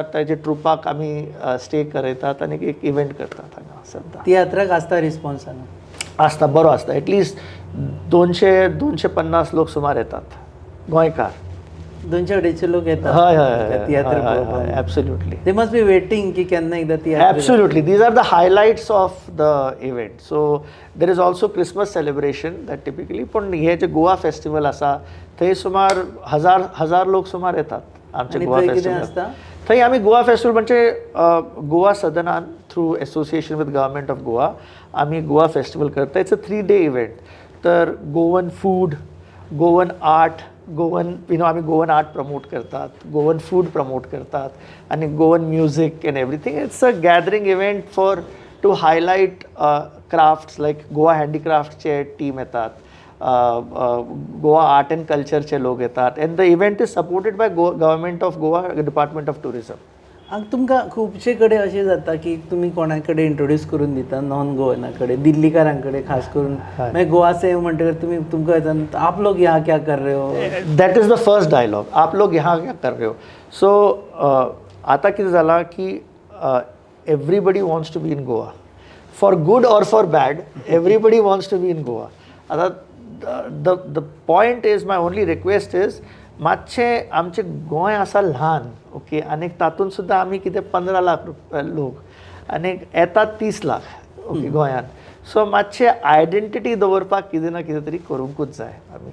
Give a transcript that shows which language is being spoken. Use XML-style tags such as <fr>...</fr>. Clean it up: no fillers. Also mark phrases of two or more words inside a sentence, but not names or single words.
<kok>ताजे ट्रुपाक आमी स्टे करयतात आनीक एक इव्हेंट करतात हांगा सद्दां. तियात्राक आसता रिस्पॉन्स हांगा? आसता, बरो आसता. एटलिस्ट 200-250 लोक सुमार येतात गोंयकार. 200-250 लोक येतात. हय हय तियात्र पळोवपाक. एब्सोल्युटली.</kok> <en>they must be waiting</en> <kok>की केन्ना एकदा तियात्र.</kok> <en>Absolutely. These are the highlights of the event. So there is also Christmas celebration that typically,</en> <kok>पण हे जे गोवा फेस्टिवल आसा थंय सुमार हजार लोक सुमार येतात आमच्या गोवा फेस्टिवल. थंय आमी गोवा फेस्टिवल म्हणजे गोवा सदनान</kok> <en>through association with government of Goa</en> <kok>आमी गोवा फेस्टिवल करता.</kok> <en>it's a 3-day event. तर Goan food, Goan art, आमी Goan art promote करतात, Goan food promote</en> <kok>करतात आनी</kok> <en>Goan music and everything. it's a gathering event for to highlight crafts like Goa handicraft team येतात, Goa art and culture</en> <kok>लोक येतात.</kok> <en>and the event is supported by government of Goa, department of tourism.</en> <kok>तुमकां खुबशे कडेन अशें जाता की तुमी कोणा कडेन इंट्रोड्यूस करून दिता</kok> <en>non Goan</en> <kok>कडेन, दिल्लीकारां कडेन खास करून. मागीर गोवा से म्हणटकर तुमकां येता</kok> <hi>आप लोग यहाँ क्या कर रहे हो.</hi> <en>that is the first dialogue,</en> <hi>आप लोग यहाँ क्या कर रहे हो.</hi> <en>सो</en> <kok>आतां कितें जालां की</kok> <en>everybody wants to be in Goa, for good or for bad, everybody wants to be in Goa. आतां the point is, my only request is,</en> <kok>मातशें आमचें गोंय आसा ल्हान. ओके, आनीक तातूंत सुद्दां आमी कितें 15 लाख लोक आनीक येतात 30 लाख ओके गोंयान. सो मातशें आयडेंटिटी दवरपाक कितें ना कितें तरी करूंकूच जाय आमी.</kok>